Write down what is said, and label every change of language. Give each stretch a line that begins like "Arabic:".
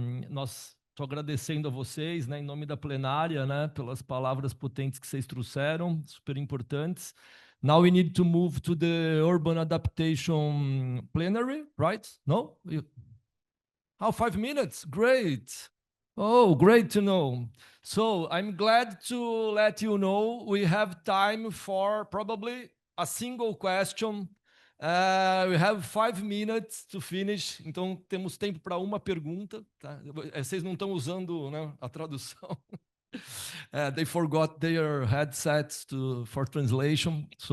Portuguese: Nós estou agradecendo a vocês, né, em nome da plenária, né, pelas palavras potentes que vocês trouxeram, super importantes.
English: Now we need to move to the urban adaptation plenary, right? No? 5 minutes, great. Oh, great to know. So I'm glad to let you know we have time for probably a single question. We have 5 minutes to finish,
Portuguese: então temos tempo para uma pergunta. Tá? Vocês não estão usando, né, a tradução.
English: They forgot their headsets for translation.